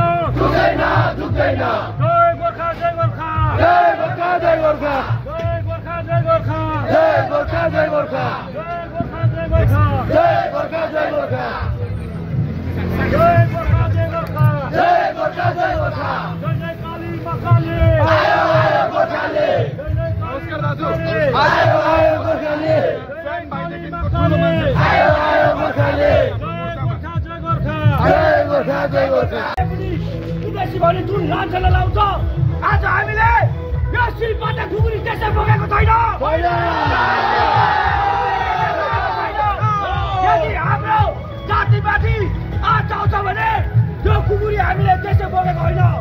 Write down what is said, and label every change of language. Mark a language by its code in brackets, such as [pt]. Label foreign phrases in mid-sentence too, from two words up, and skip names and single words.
[ne] झुक्दैन झुक्दैन जय गोर्खा जय गोर्खा जय गोर्खा जय गोर्खा जय गोर्खा जय गोर्खा जय गोर्खा जय गोर्खा जय गोर्खा जय गोर्खा जय गोर्खा जय गोर्खा जय गोर्खा जय गोर्खा जय गोर्खा जय गोर्खा जय जय काली मां काली आयो आयो गोर्खाले जय जय नमस्कार दाजु आयो आयो गोर्खाले जय काली मां काली आयो आयो गोर्खाले जय गोर्खा जय गोर्खा जय गोर्खा जय गोर्खा विदेशी भने जुन लान्छन् लाउँछ आज हामीले यो शिल्पले खुकुरी त्यसै बोकेको छैन। यदि हाम्रो जातिमाथि आँच आउँछ भने यो खुकुरी हामीले त्यसै बोकेको होइन।